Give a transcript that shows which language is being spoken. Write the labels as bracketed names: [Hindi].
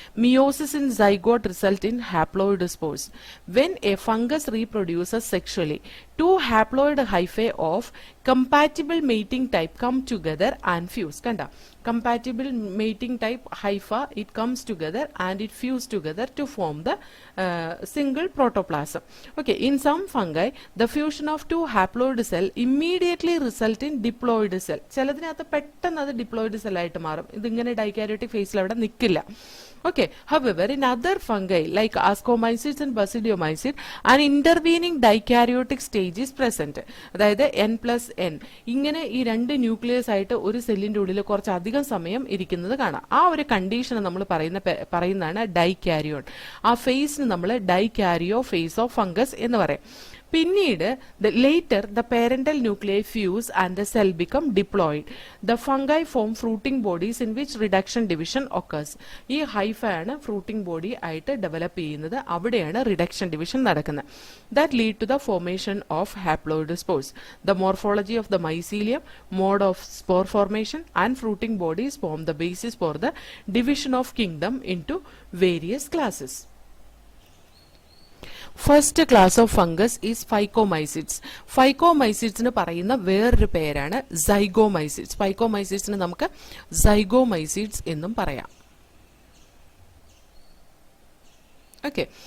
[English] Meiosis in zygote result in haploid spores. When a fungus reproduces sexually, 2 haploid hyphae of compatible mating type come together and fuse. Kanda, compatible mating type hypha, it comes together and it fuse together to form the single protoplasm. Okay, in some fungi, the fusion of 2 haploid cell immediately result in diploid cell. [Malayalam] ചിലതിനകത്ത് പെട്ടെന്ന് അത് diploid cell ആയിട്ട് മാറും. ഇതിങ്ങനെ dikaryotic ഫേസിൽ അവിടെ നിൽക്കില്ല. [English] Okay, however, in other fungi like ascomycetes and basidiomycetes, an intervening dikaryotic stage is present. [Malayalam] അതായത് n+n ഇങ്ങനെ ഈ 2 ന്യൂക്ലിയസ് ആയിട്ട് ഒരു സെല്ലിന്റെ ഉള്ളിൽ കുറച്ച് അധികം സമയം ഇരിക്കുന്നത് കാണാം. ആ ഒരു കണ്ടീഷൻ നമ്മൾ പറയുന്നതാണ് ഡൈകാരിയോൺ. ആ ഫേസിന് നമ്മൾ ഡൈകാരിയോ ഫേസ് ഓഫ് ഫംഗസ് എന്ന് പറയും. പിന്നീട് [English] later the parental nuclei fuse and the cell become diploid. The fungi form fruiting bodies in which reduction division occurs. [Malayalam] ഈ ഹൈഫയാണ് ഫ്രൂട്ടിംഗ് ബോഡി ആയിട്ട് ഡെവലപ്പ് ചെയ്യുന്നത്. അവിടെയാണ് റിഡക്ഷൻ ഡിവിഷൻ നടക്കുന്നത്. [English] That lead to the formation of haploid spores. The morphology of the mycelium, mode of spore formation and fruiting bodies form the basis for the division of kingdom into various classes. First class of fungus is phycomycetes. [Malayalam] ഫൈക്കോമൈസിഡ്സിന് പറയുന്ന വേറൊരു പേരാണ് സൈഗോമൈസിഡ്സ്. ഫൈക്കോമൈസിഡ്സിന് നമുക്ക് സൈഗോമൈസിഡ്സ് എന്നും പറയാം. Okay,